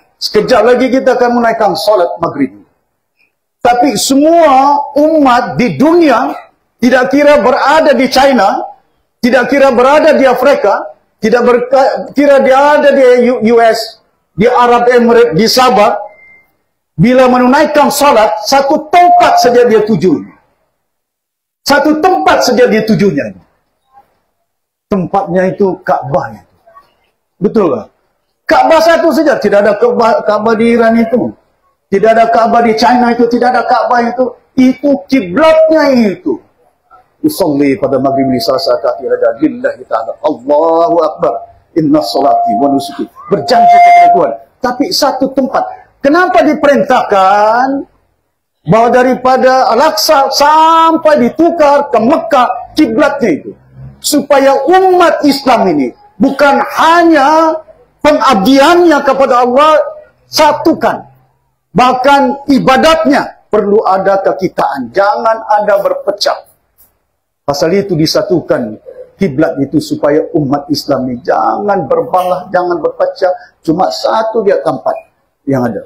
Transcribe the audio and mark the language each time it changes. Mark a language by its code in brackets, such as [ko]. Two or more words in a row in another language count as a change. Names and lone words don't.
[ms] Sekejap lagi kita akan menaikkan solat maghrib. Tapi semua umat di dunia, tidak kira berada di China, tidak kira berada di Afrika, tidak kira dia ada di US, di Arab Emirates, di Sabah, bila menunaikan salat, satu tempat saja dia tuju. Satu tempat saja dia tujunya. Tempatnya itu Ka'bah. Betul lah. Ka'bah satu saja, tidak ada Ka'bah di Iran itu. Tidak ada Ka'bah di China itu, tidak ada Ka'bah itu. Itu kiblatnya itu. [ar] أصلي فرض المغرب لثلاث ركعات لله تعالى. الله أكبر. إن صلاتي ونسكي. [ms] Berjanji kepada Tuhan. Tapi satu tempat. Kenapa diperintahkan bahwa daripada Al-Aqsa sampai ditukar ke Mekah kiblatnya itu? Supaya umat Islam ini bukan hanya pengabdiannya kepada Allah satukan. Bahkan ibadatnya perlu ada kekitaan. Jangan ada berpecah. Pasal itu disatukan kiblat itu supaya umat Islam ini jangan berbalah, jangan berpecah, cuma satu dia tempat yang ada.